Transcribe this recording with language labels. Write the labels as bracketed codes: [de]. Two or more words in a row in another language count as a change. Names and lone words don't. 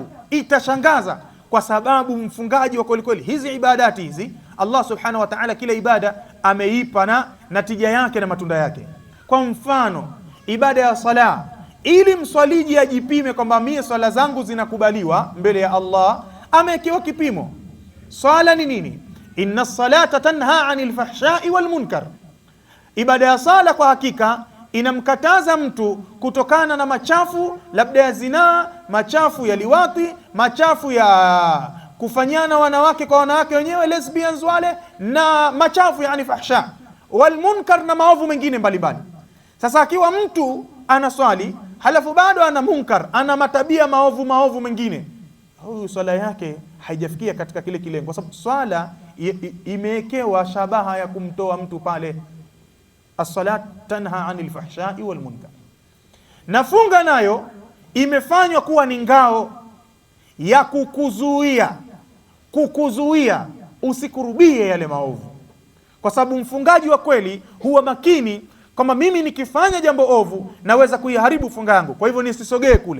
[sw] Itashangaza kwa sababu mfungaji wa kweli kweli, hizi ibadati hizi [ar] الله سبحانه وتعالى [sw] kila ibada ameipa na natija yake na matunda yake. Kwa mfano ibada ya sala, ili mswaliji ajipime kwamba mimi swala zangu zinakubaliwa mbele ya Allah, amekiwa kipimo. Swala ni nini? [ar] إن الصلاة تنهى عن الفحشاء والمنكر. [sw] Ibada ya sala kwa hakika inamkataza mtu kutokana na machafu, labda ya zinaa, machafu ya liwati, machafu ya kufanyana wanawake kwa wanawake wenyewe, lesbians wale, na machafu, yani [ar] الفحشاء والمنكر, [sw] na maovu mengine mbalimbali. Sasa akiwa mtu anaswali halafu bado ana munkar, ana matabia maovu mengine, huyu swala yake haijafikia katika kile kilengo, kwa sababu swala imewekewa shabaha ya kumtoa mtu pale. [ar] الصلاة تنهى عن الفحشاء والمنكر. [sw] Na funga nayo imefanywa kuwa ni ngao ya kukuzuia usikurubie yale maovu, kwa sababu mfungaji wa kweli huwa makini kwamba mimi nikifanya jambo ovu naweza kuiharibu funga yangu, kwa hivyo nisisogee kule.